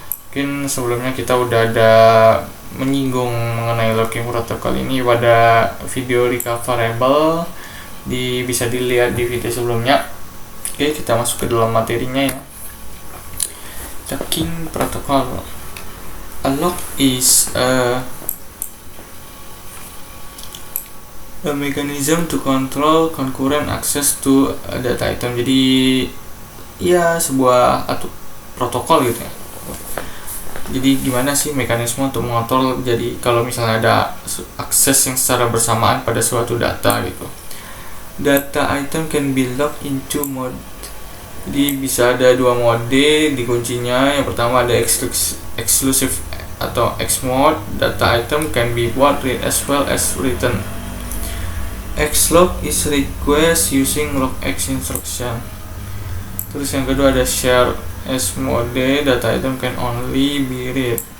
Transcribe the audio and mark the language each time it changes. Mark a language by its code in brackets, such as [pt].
[id] Mungkin sebelumnya kita udah ada menyinggung mengenai locking protokol ini pada video recoverable, bisa dilihat di video sebelumnya. Oke, kita masuk ke dalam materinya ya. [en] Locking protocol. A lock is a mechanism to control concurrent access to a data item. [id] Jadi ya sebuah protokol gitu ya. Jadi gimana sih mekanisme untuk mengontrol, jadi kalau misalnya ada akses yang secara bersamaan pada suatu data gitu. [en] Data item can be locked into mode. [id] Jadi bisa ada dua mode di kuncinya. Yang pertama ada exclusive atau X mode. [en] Data item can be both read as well as written. Xlock is request using lockx instruction. [id] Terus yang kedua ada [en] share as mode, data item can only be read.